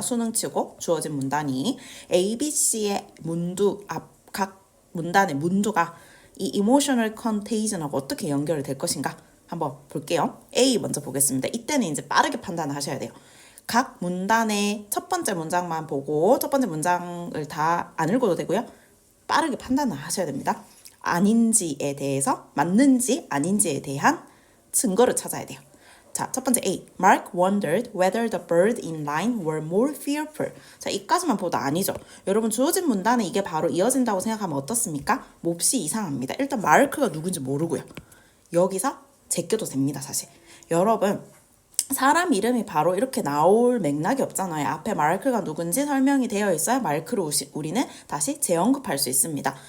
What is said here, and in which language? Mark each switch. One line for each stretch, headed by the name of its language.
Korean: 수능치고 주어진 문단이 A, B, C의 문두 각 문단의 문두가 이 emotional contagion하고 어떻게 연결이 될 것인가 한번 볼게요. A 먼저 보겠습니다. 이때는 이제 빠르게 판단을 하셔야 돼요. 각 문단의 첫 번째 문장만 보고 첫 번째 문장을 다 안 읽어도 되고요. 빠르게 판단을 하셔야 됩니다. 아닌지에 대해서 맞는지 아닌지에 대한 증거를 찾아야 돼요. 자, 첫 번째 A.
English: Mark wondered whether the bird in line were more fearful.
Korean: 자, 이까지만 보도 아니죠. 여러분 주어진 문단에 이게 바로 이어진다고 생각하면 어떻습니까? 몹시 이상합니다. 일단 마르크가 누군지 모르고요. 여기서 제껴도 됩니다, 사실. 여러분 사람 이름이 바로 이렇게 나올 맥락이 없잖아요. 앞에 마르크가 누군지 설명이 되어 있어야 마르크를 우리는 다시 재언급할 수 있습니다.